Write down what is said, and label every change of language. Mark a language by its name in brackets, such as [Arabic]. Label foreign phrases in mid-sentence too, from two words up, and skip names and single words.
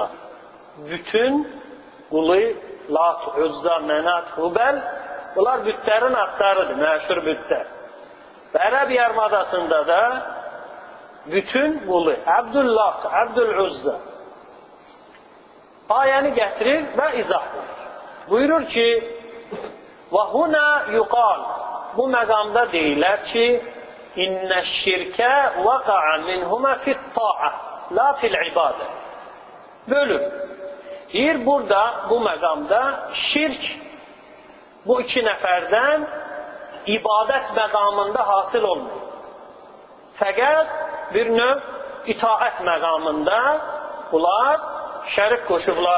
[Azerbaijani] Bütün qulu Lat, Uzza, Mənat, Hubəl bunlar bütlərin adlarıdır, məşhur bütlər. Və Ərəb yarımadasında da bütün qulu Abdüllat, Abdülüzza ayəni gətirir və izah edir. Buyurur ki, [Arabic] وَهُنَا يُقَالْ [Azerbaijani] Bu məqamda deyilər ki, [Arabic] اِنَّ الشِّرْكَ وَقَعَ مِنْهُمَا فِي الطَّاعَةِ لَا فِي الْعِبَادَةِ Bölür. [Azerbaijani] Deyir, burada, bu məqamda şirk bu iki nəfərdən ibadət məqamında hasıl olmuyor. Fəqət bir növ itaət məqamında bunlar şərik qoşublar.